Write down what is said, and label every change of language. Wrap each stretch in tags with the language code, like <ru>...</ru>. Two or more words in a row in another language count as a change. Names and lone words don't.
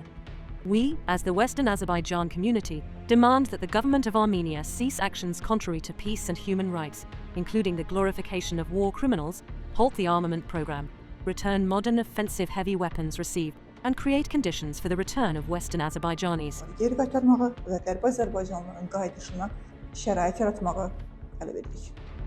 <en>We, as the Western Azerbaijan community, demand that the government of Armenia cease actions contrary to peace and human rights, including the glorification of war criminals, halt the armament program, return modern offensive heavy weapons received, and create conditions for the return of Western Azerbaijanis.</en> <az>Geri qaytarmağı və Qərbi Azərbaycanlıların qayıdışına şərait yaratmağı tələb edirik.</az>